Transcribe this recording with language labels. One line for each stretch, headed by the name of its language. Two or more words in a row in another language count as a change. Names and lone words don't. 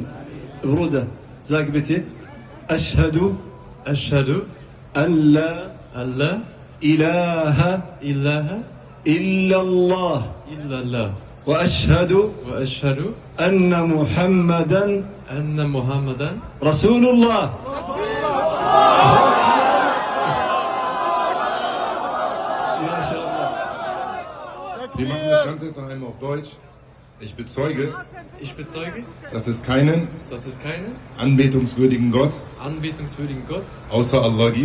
Arabic: برودة زاك بتي أشهد أن لا إله إلا الله وأشهد أن محمدا رسول الله.
German: Wir machen das Ganze jetzt noch einmal auf Deutsch. Ich bezeuge, dass es keinen anbetungswürdigen Gott außer Allah gibt.